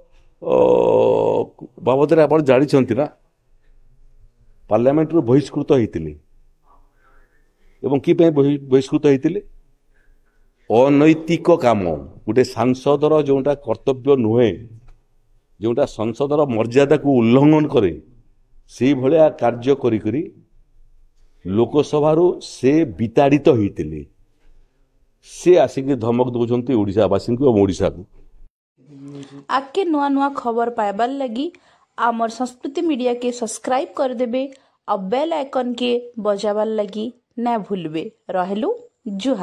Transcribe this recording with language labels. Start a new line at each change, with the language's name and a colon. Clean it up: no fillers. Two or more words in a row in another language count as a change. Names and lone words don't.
Odia: ବାବଦରେ ଆପଣ ଜାଣିଛନ୍ତି ନା ପାର୍ଲାମେଣ୍ଟରୁ ବହିଷ୍କୃତ ହେଇଥିଲେ ଏବଂ କି ପାଇଁ ବହିଷ୍କୃତ ହେଇଥିଲେ ଅନୈତିକ କାମ ଗୋଟେ ସାଂସଦର ଯେଉଁଟା କର୍ତ୍ତବ୍ୟ ନୁହେଁ ଯେଉଁଟା ସଂସଦର ମର୍ଯ୍ୟାଦାକୁ ଉଲ୍ଲଂଘନ କରେ ସେଇଭଳିଆ କାର୍ଯ୍ୟ କରି ଲୋକସଭାରୁ ସେ ବିତାଡ଼ିତ ହେଇଥିଲେ ସେ ଆସିକି ଧମକ ଦଉଛନ୍ତି ଓଡ଼ିଶାବାସୀଙ୍କୁ ଏବଂ ଓଡ଼ିଶାକୁ
Sambalpuri: ଆକେ ନୁଆ ନୁଆ ଖବର ପାଇବାର ଲାଗି ଆମର ସଂସ୍କୃତି ମିଡ଼ିଆ କେ ସବସ୍କ୍ରାଇବ କର ଦେବେ ଆଉର
English: bell icon
Sambalpuri: କେ ବଜାବାର ଲାଗି ନା ଭୁଲବେ। ରହେଲୁ ଜୁହାର।